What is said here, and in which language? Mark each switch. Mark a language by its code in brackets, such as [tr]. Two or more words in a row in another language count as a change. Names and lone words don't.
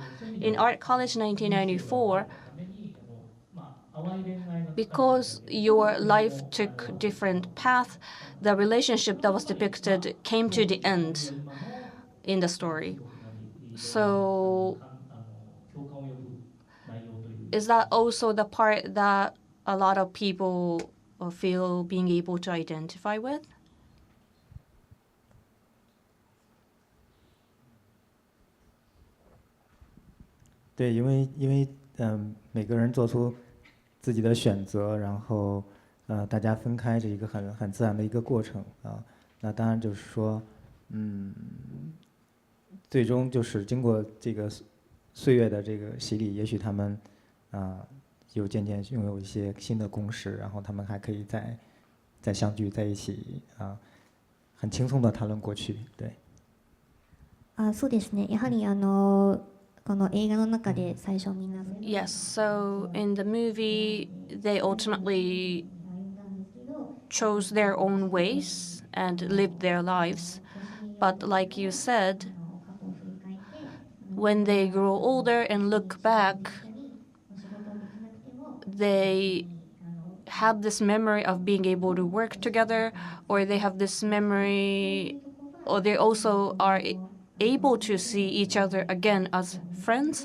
[en] In Art College 1994, because your life took different path, the relationship that was depicted came to the end in the story. So is that also the part that a lot of people feel being able to identify with? [zh] 对，因为每个人做出自己的选择，然后大家分开是一个很自然的一个过程啊。那当然就是说，最终就是经过这个岁月的这个洗礼，也许他们又渐渐拥有一些新的共识，然后他们还可以再相聚在一起很轻松的谈论过去。对。 [ja] そうですね。やはりこの映画の中で最初みんな [en] Yes, so in the movie, they ultimately chose their own ways and lived their lives. But like you said, when they grow older and look back, they have this memory of being able to work together, or they have this memory, or they also are able to see each other again as friends.